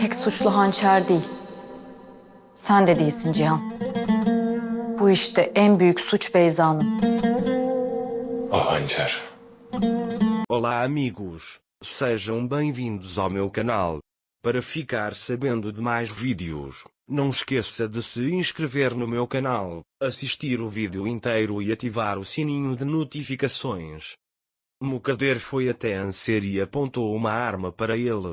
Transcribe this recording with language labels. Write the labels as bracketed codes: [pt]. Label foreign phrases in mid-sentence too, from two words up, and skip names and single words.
[tr] tek suçlu hançer değil. Sen de değilsin Cihan. Bu işte en büyük suç Beyza'nın. O hançer. [pt] Olá amigos, sejam bem-vindos ao meu canal. Para ficar sabendo de mais vídeos, não esqueça de se inscrever no meu canal, assistir o vídeo inteiro e ativar o sininho de notificações. Mukader foi até Anser e apontou uma arma para ele.